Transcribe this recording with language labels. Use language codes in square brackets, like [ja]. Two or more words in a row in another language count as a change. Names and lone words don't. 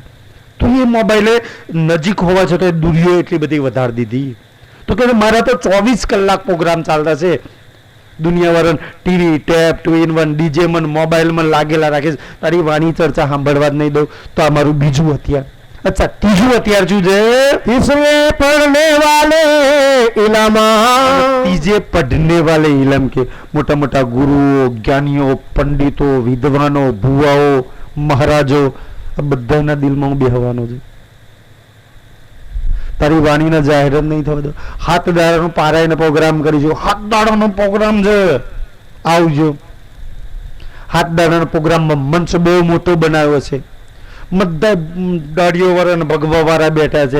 [gu] તો એ મોબાઈલે નજીક હોવા છતાં દૂરીઓ એટલી બધી વધારી દીધી. તો કે મારા તો 24 કલાક પ્રોગ્રામ ચાલતા છે, દુનિયાવાળા ટીવી ટેપ 2-in-1 ડીજે મન મોબાઈલ માં લાગેલા રાખે છે. તારી વાણી ચર્ચા સાંભળવા જ નહીં દઉં તો આ મારું બીજું હથિયાર. અચ્છા, ત્રીજું હથિયાર શું છે? [hi] तीसरे पढ़ने वाले इलामा, तीजे पढ़ने वाले इलम के मोटा मोटा गुरुओ, ज्ञानियों, पंडितो, विद्वानो, भुवाओ, महाराजो, [gu] આ બધાના દિલમાં હું બેહવાનો છું. તારી વાણીના જાહેરાત નહીં થવા દો. 7 દાડાનો પારાયણ પ્રોગ્રામ કરીશું. 7 દાડાનો પ્રોગ્રામ છે, આવજો. 7 દાડાના પ્રોગ્રામમાં મંચ બહુ મોટો બનાવ્યો છે, બધા દાડીઓ વાળા ભગવા વાળા બેઠા છે.